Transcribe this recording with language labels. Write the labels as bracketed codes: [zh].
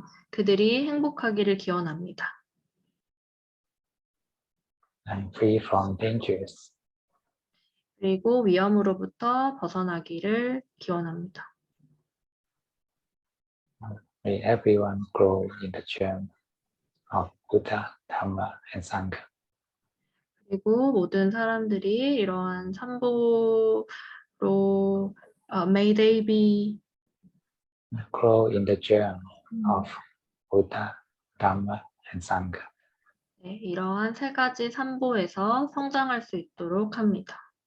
[ko] 그들이 행복하기를 기원합니다. [en] And free from dangers. [ko] 그리고 위험으로부터 벗어나기를 기원합니다. [en] May everyone grow in the gem of Buddha, Dhamma, and Sangha. [ko] 그리고 모든 사람들이 이러한 삼보로 [en] may they be Grow in the gem of Buddha, Dhamma, and Sangha. [ko] 네, 이러한 세 가지 삼보에서 성장할 수 있도록 합니다.